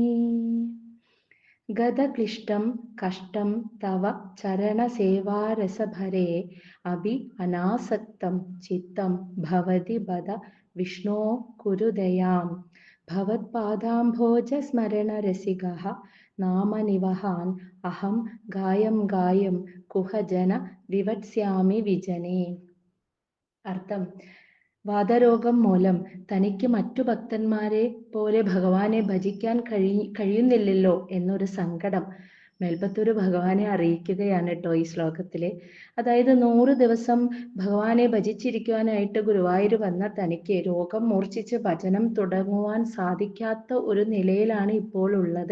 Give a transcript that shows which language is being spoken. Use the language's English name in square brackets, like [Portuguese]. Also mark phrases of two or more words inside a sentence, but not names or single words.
[Sanskrit] गतक्लिष्टं कष्टं तव चरणसेवारसभरे अभि अनासक्तं चित्तं भवति बद विष्णो कुरु दयाम् भवत्पादाम्भोजस्मरणरसिकः नामनिवहान् अहं गायं कुहजन विवत्स्यामि विजने. [Malayalam] അർത്ഥം: വാതരോഗം മൂലം തനിക്ക് മറ്റു ഭക്തന്മാരെ പോലെ ഭഗവാനെ ഭജിക്കാൻ കഴിയുന്നില്ലല്ലോ എന്നൊരു സങ്കടം മേൽപ്പത്തൂര് ഭഗവാനെ അറിയിക്കുകയാണ് കേട്ടോ ഈ ശ്ലോകത്തില്. അതായത് 100 ദിവസം ഭഗവാനെ ഭജിച്ചിരിക്കുവാനായിട്ട് ഗുരുവായൂർ വന്ന തനിക്ക് രോഗം മൂർച്ഛിച്ച് ഭജനം തുടങ്ങുവാൻ സാധിക്കാത്ത ഒരു നിലയിലാണ് ഇപ്പോൾ ഉള്ളത്.